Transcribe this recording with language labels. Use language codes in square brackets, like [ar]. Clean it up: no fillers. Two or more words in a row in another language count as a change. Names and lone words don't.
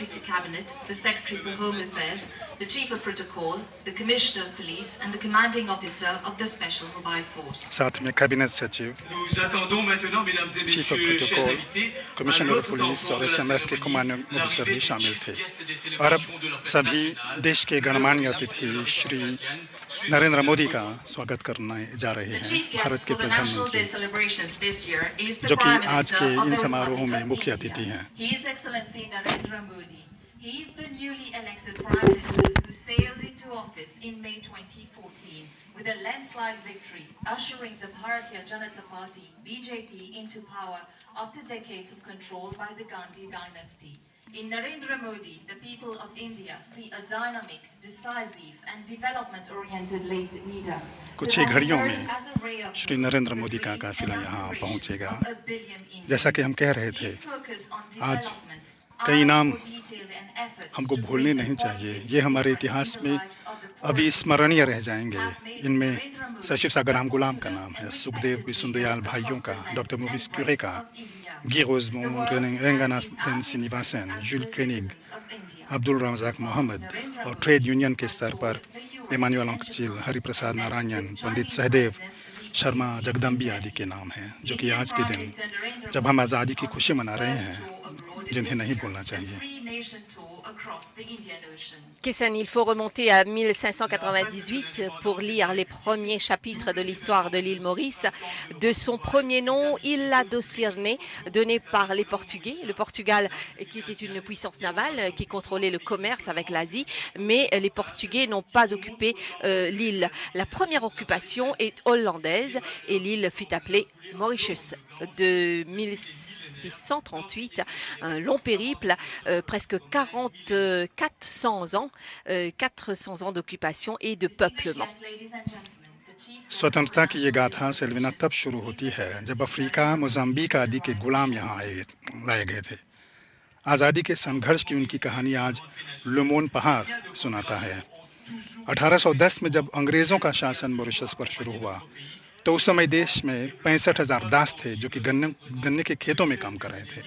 [hi] साथ में कैबिनेट सचिव, [en] Chief of Protocol, Commissioner of Police [hi] और एसएमएफ के [en] Commanding Officer [hi] भी शामिल थे। और अब सभी देश के गणमान्य अतिथि श्री नरेंद्र मोदी का स्वागत करने जा रहे हैं। भारत के प्रधानमंत्री जो कि आज के इन समारोहों में मुख्य अतिथि हैं। [en] He is the newly elected Prime Minister who sailed into office in May 2014 with a landslide victory, ushering the Bharatiya Janata Party (BJP) into power after decades of control by the Gandhi dynasty. In Narendra Modi, the people of India see a dynamic, decisive and development-oriented leader. [hi] कुछ ही घड़ियों में श्री नरेंद्र मोदी का काफिला यहाँ पहुँचेगा। जैसा कि हम कह रहे थे, आज कई नाम हमको भूलने नहीं चाहिए। ये हमारे इतिहास में अविस्मरणीय रह जाएंगे। इनमें शशि सागर राम गुलाम का नाम है, सुखदेव बिसुंदयाल भाइयों का, डॉक्टर मोरिस क्यूरे का, Guy Rosemont, रंगनाथन श्रीनिवासन, जुल क्रेनिग, अब्दुल रज़ाक मोहम्मद और [en] trade union [hi] के स्तर पर इमानुएल अंकचिल, हरिप्रसाद नारायण, पंडित सहदेव शर्मा जगदम्बी आदि के नाम हैं, जो कि आज के दिन जब हम आज़ादी की खुशी मना रहे हैं, जिन्हें नहीं भूलना चाहिए। [fr] Kessan, il faut remonter à 1598 pour lire les premiers chapitres de l'histoire de l'île Maurice. De son premier nom, Ilha do Cirne, donné par les Portugais. Le Portugal, qui était une puissance navale, qui contrôlait le commerce avec l'Asie, mais les Portugais n'ont pas occupé l'île. La première occupation est hollandaise et l'île fut appelée Mauritius. De 1638, un long périple, presque 400 ans d'occupation et de peuplement. [hi] स्वतंत्रता की ये गाथा सेल्विना तब शुरू होती है जब अफ्रीका, मोजाम्बिक आदि के गुलाम यहाँ लाए गए थे। आज़ादी के संघर्ष की उनकी कहानी आज लुमोन पहाड़ सुनाता है। 1810 में जब अंग्रेज़ों का शासन मॉरिशस पर शुरू हुआ तो उस समय देश में 65,000 दास थे जो कि गन्ने के खेतों में काम कर रहे थे।